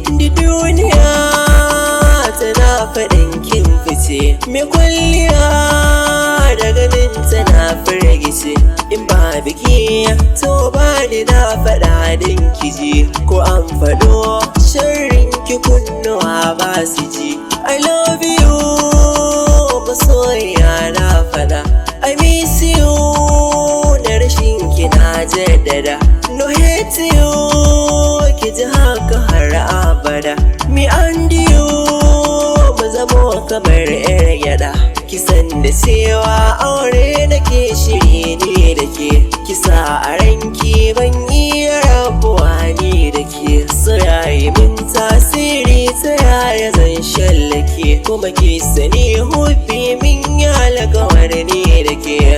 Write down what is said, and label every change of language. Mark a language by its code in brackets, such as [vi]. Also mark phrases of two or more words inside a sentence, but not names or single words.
[ha] Duk duniya tana faɗin kin fice, mai kwalliya da ganin tana firgice. In ba biki, to ba ni na faɗa din ki ji, ko an faɗo sharrin ki kunnuwa ba su ji. [en] I love you, [ha] masoyiya na faɗa. [en] I miss you, [ha] da rashin ki na jaddada. [en] No hate you, [ha] ki ji haka har abada. [en] Me and you, [ha] mu zamo kamar 'yar gyaɗa. Ki san da cewa aure nake shiri ni da ke, ki sa a ranki ban iya rabuwa ni da ke. So ya yi min tasiri, ta yaya zan shallake, kuma ki sani hubbi min ya alkawar ni da ke.